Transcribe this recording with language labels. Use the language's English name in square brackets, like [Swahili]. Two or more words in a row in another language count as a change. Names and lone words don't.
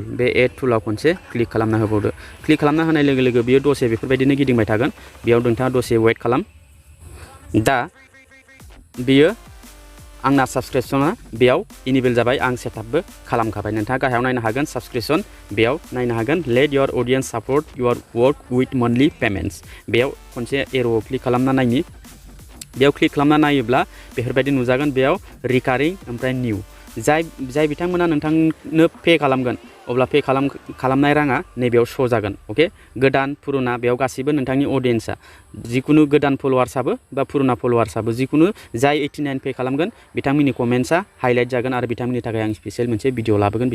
[Bodo] बे एड टुलाव खनसे क्लिक खालामना होबावदो। क्लिक खालामना होनाय लोगो लोगो बियो दसे बेफोरबायदिनो गिदिंबाय थागोन। बेयाव नोंथाङा दसे वेट खालाम। दा बियो आंना साबस्क्रिप्शना बेयाव इनेबल जाबाय, आं सेटआपबो खालामखाबाय। नोंथाङा गाहायाव नायनो हागोन साबस्क्रिप्शन, बेयाव नायनो हागोन [English] let your audience support your work with monthly payments. [Bodo] बेयाव खनसे एर'आव क्लिक खालामना नायनि। बेयाव क्लिक खालामना नायोब्ला बेफोरबायदि नुजागोन। बेयाव रिकारिं ओमफ्राय निउ। जाय बिथांमोना नोंथांनो पे खालामगोन अब्ला पे खालामनाय राङा नैबेयाव श' जागोन। अके, गोदान पुरुना बेयाव गासैबो नोंथांनि अडियेन्सआ, जिखुनु गोदान फलोवार्सआबो बा पुरुना फलोवार्सआबो, जिखुनु जाय 89 पे खालामगोन बिथांमोननि कमेन्ट्सआ हाइलाइट जागोन आरो बिथांमोननि थाखाय आं स्पेसियेल मोनसे भिडिअ लाबोगोन।